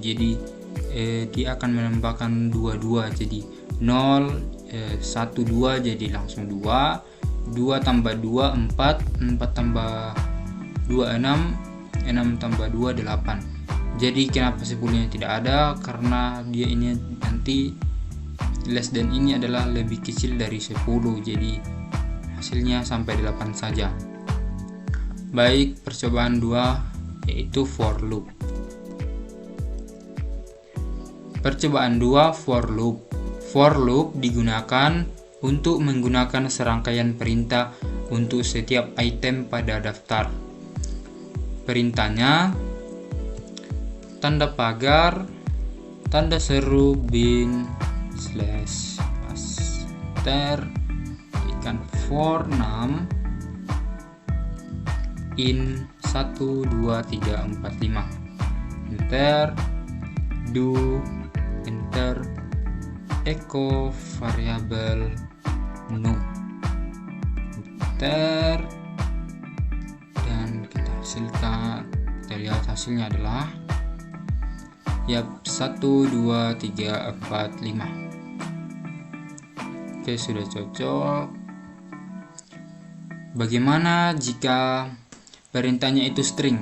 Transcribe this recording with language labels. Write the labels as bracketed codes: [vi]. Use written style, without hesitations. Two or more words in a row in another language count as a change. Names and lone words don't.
[id] Jadi dia akan menambahkan 22. Jadi 0, 1, 2 jadi langsung 2. 2 tambah 2 4, 4 tambah 2 6, 6 tambah 2 8. Jadi kenapa 10-nya tidak ada? Karena dia ini nanti [en] less than [id] ini adalah lebih kecil dari 10. Jadi hasilnya sampai 8 saja. Baik, percobaan 2 yaitu [en] for loop. [id] Percobaan 2, [en] for loop. For loop [id] digunakan untuk menggunakan serangkaian perintah untuk setiap item pada daftar. Perintahnya tanda pagar tanda seru bin /bus, ikan [en] for num in 1 2 3 4 5, enter, do, enter, echo variabel no, enter, [id] dan kita hasilkan. Kita lihat hasilnya adalah 1 2 3 4 5. Oke, sudah cocok. Bagaimana jika perintahnya itu string?